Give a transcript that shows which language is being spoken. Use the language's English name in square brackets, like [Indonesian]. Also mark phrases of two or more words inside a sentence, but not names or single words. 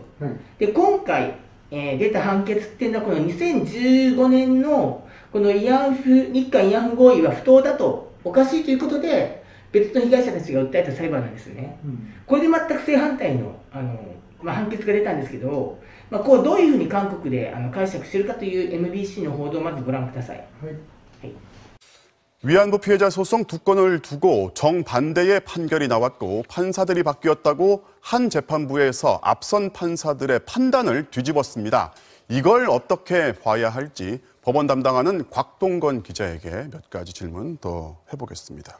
[Japanese] で今回、出た判決っていうのはこの2015年のこの日韓慰安婦合意は不当だと、おかしいということで別の被害者たちが訴えた裁判なんですね。これで全く正反対の、判決が出たんですけど、こうどういうふうに韓国で解釈しているかという MBC の報道をまずご覧ください。 [Korean] 위안부 피해자 소송 2건을 두고 정반대의 판결이 나왔고 판사들이 바뀌었다고 한 재판부에서 앞선 판사들의 판단을 뒤집었습니다. 이걸 어떻게 봐야 할지 법원 담당하는 곽동건 기자에게 몇 가지 질문 더 해보겠습니다.